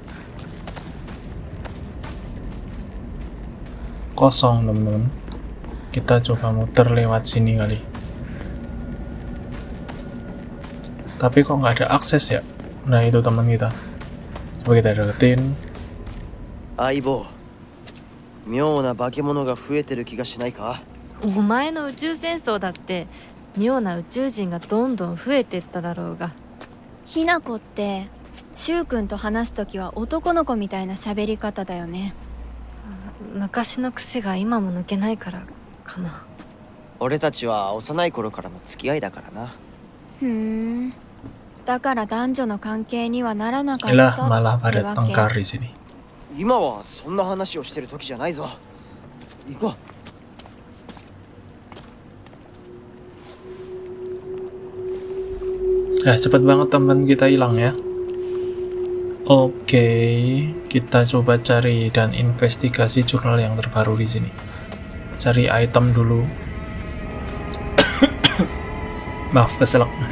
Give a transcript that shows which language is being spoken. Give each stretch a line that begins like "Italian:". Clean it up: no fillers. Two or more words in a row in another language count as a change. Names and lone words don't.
Indonesian: Kosong, teman-teman. Kita coba muter lewat sini kali. Tapi kok nggak ada akses ya? Nah, itu teman kita. Coba kita deketin.
Japanese: 相棒、妙な化け物が増えてる気がしないか？お前の宇宙戦争だって妙な宇宙人がどんどん増えてっただろうが。ひなこってしゅうくんと話すときは男の子みたいな喋り方だよね。昔の癖が今も抜けないからかな。俺たちは幼い頃からの付き合いだからな。ふーん。だから男女の関係にはならなかっ
Indonesian: Lah,
Japanese: た
Indonesian: malah
Japanese: って
Indonesian: pada
Japanese: わ
Indonesian: tengkar
Japanese: け。
Indonesian: di sini.
Japanese: 今はそんな話をしてる時じゃないぞ。行こう。
Indonesian: Cepet banget teman kita hilang ya. Oke, kita coba cari dan investigasi jurnal yang terbaru di sini. Cari item dulu. Maaf, keselak.